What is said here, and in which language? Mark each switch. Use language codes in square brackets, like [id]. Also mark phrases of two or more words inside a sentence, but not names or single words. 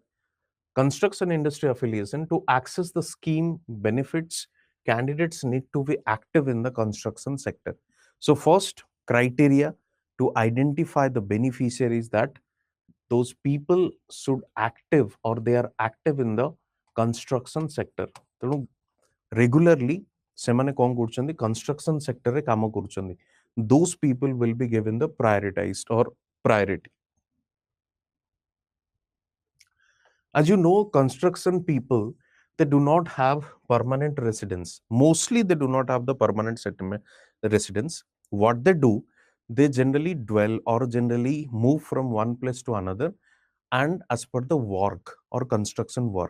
[en] Construction industry affiliation, to access the scheme benefits, candidates need to be active in the construction sector. So first criteria to identify the beneficiaries, that those people should active or they are active in the construction sector. [or] ତେଣୁ regularly ସେମାନେ କଣ କରୁଛନ୍ତି, [en] construction sector [or] ରେ କାମ କରୁଛନ୍ତି. [en] Those people will be given the prioritized or priority. As you know, construction people, they do not have permanent residence. Mostly they do not have the permanent settlement residence. What they do, they generally dwell or generally move from one place to another, and as per the work or construction work.